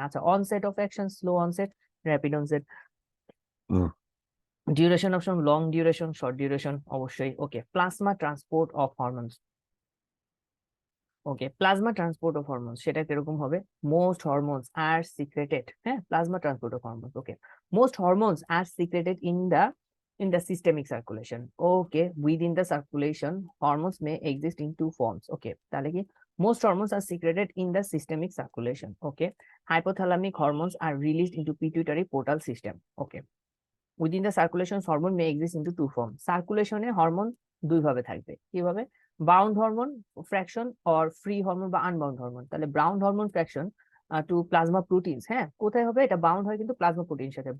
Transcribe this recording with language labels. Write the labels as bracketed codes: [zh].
[en] আচ্ছা, onset of action slow onset, rapid onset, duration option long duration, short duration, অবশ্যই। Okay, plasma transport of hormones. Okay, plasma transport of hormones [bn] সেটা কিরকম হবে, [en] Most hormones are secreted, হ্যাঁ, plasma transport of hormones. Okay, most hormones are secreted in the systemic circulation. Okay, within the circulation hormones may exist in two forms. Okay, [bn] তাহলে কি, [en] most hormones are secreted in the systemic circulation. Okay, hypothalamic hormones are released into pituitary portal system. Okay, within the circulation hormone may exist into two form. [bn] সার্কুলেশনে hormone দুই ভাবে থাকবে, কিভাবে, [en] bound hormone fraction or free hormone [bn] বা unbound hormone. তাহলে [en] bound hormone fraction to plasma proteins, [bn] হ্যাঁ, কোথায় হবে, এটা বাউন্ড হয় কিন্তু প্লাজমা প্রোটিনের সাথে।